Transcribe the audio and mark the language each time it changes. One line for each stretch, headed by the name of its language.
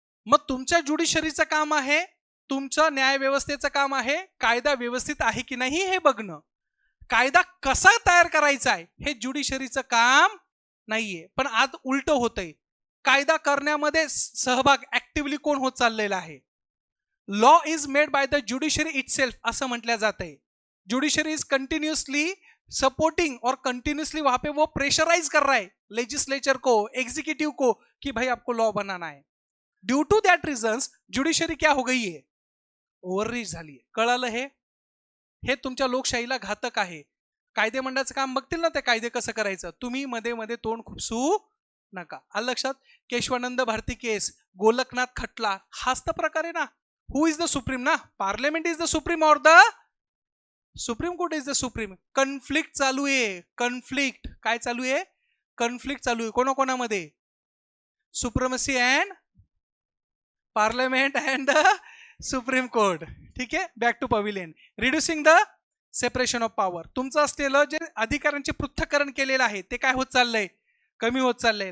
Marathi: मग तुमच्या ज्युडिशरीचं काम आहे, तुमचं न्याय व्यवस्थेचं काम आहे, कायदा व्यवस्थित आहे की नाही हे बघणं. कायदा कसा तयार करायचा आहे हे ज्युडिशरीचं काम नाहीये. पण आज उलट होतंय. कायदा करण्यामध्ये सहभाग ऍक्टिव्हली कोण होत चाललेला आहे?
English: law is made by the judiciary itself
Marathi: असं म्हटलं जातंय.
English: judiciary is continuously supporting
Hindi: और कंटिन्यूसली वहां पे वो प्रेशराइज कर रहा है लेजिस्लेचर को, एग्जीक्यूटिव को, कि भाई आपको लॉ बनाना है.
English: due to that reasons
Hindi: judiciary क्या हो गई है?
Marathi: ओव्हररीच झाली आहे. कळालं? हे तुमच्या लोकशाहीला घातक आहे. कायदे मंडळाचं काम बघतील ना ते कायदे कसं करायचं. तुम्ही मध्ये मध्ये तोंड खुपसू नका. आलं लक्षात? केशवानंद भारती केस, गोलकनाथ खटला, हाच तर प्रकार आहे ना.
English: Who is the supreme ना? Parliament is the supreme और the supreme court is the supreme.
Marathi: Conflict चालू आहे. कन्फ्लिक्ट काय चालू आहे? कन्फ्लिक्ट चालू आहे. कोणाकोणामध्ये?
English: Supremacy and parliament and the supreme court.
Marathi: ठीक आहे.
English: Back to pavilion. Reducing the separation of power.
Marathi: तुमचं असलेलं जे अधिकारांचे पृथक्करण केलेलं आहे ते काय होत चाललंय? कमी होत चाललंय.